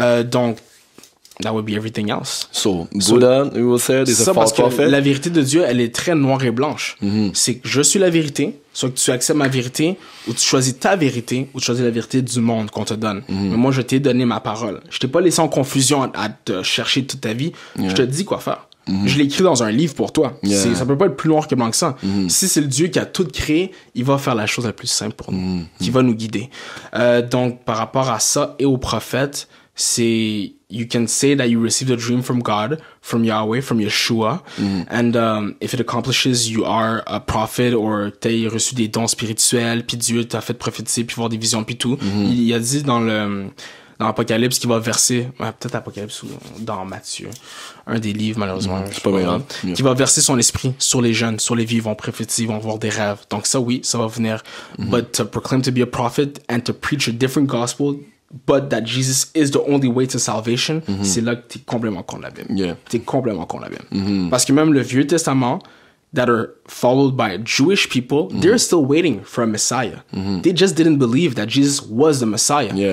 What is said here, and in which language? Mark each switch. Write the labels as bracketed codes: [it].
[fr] Donc, [en] that would be everything else. So, Buddha, we will say, is a false prophet. [fr] La vérité de Dieu, elle est très noire et blanche. C'est que je suis la vérité, soit que tu acceptes ma vérité, ou tu choisis ta vérité, ou tu choisis la vérité du monde qu'on te donne. Mais moi, je t'ai donné ma parole. Je t'ai pas laissé en confusion à te chercher toute ta vie. Je te dis quoi faire. Je l'ai écrit dans un livre pour toi. Ça peut pas être plus noir que blanc que ça. Si c'est le Dieu qui a tout créé, il va faire la chose la plus simple pour nous, qui va nous guider. Donc, par rapport à ça et aux prophètes, c'est [en] you can say that you received a dream from God, from Yahweh, from Yeshua, and if it accomplishes, you are a prophet, or [fr] t'as reçu des dons spirituels, puis Dieu t'a fait prophétiser, puis voir des visions, puis tout. Il a dit dans Apocalypse qu'il va verser, peut-être Apocalypse ou dans Matthieu, un des livres malheureusement, c'est pas grave, qui va verser son esprit sur les jeunes, sur les vies, ils vont prophétiser, ils vont avoir des rêves. Donc ça oui, ça va venir. [en] But to proclaim to be a prophet and to preach a different gospel, but that Jesus is the only way to salvation, [fr] c'est là que t'es complètement contre la Bible. T'es complètement contre la Bible. Parce que même le Vieux Testament, [en] that are followed by Jewish people, they're still waiting for a Messiah. They just didn't believe that Jesus was the Messiah.